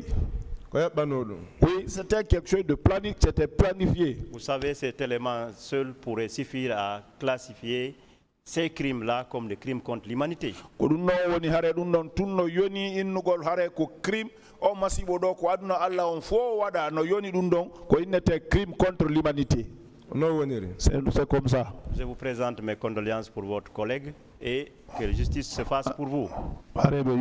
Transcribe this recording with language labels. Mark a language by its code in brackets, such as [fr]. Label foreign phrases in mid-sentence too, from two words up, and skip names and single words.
[fr] Oui, c'était quelque chose de planifié, c'était planifié. Vous savez, cet élément seul pourrait suffire à classifier ces crimes-là comme des crimes contre l'humanité. [ff] Ko ɗum non woni hare ɗum ɗon tunno yoni innugol hare ko crime o masibo ɗo ko aduna Allah on fo waɗa no yoni ɗum ɗon ko innete [fr] crime contre l'humanité. C'est comme ça. Je vous présente mes condoléances pour votre collègue et que la justice se fasse pour vous. Je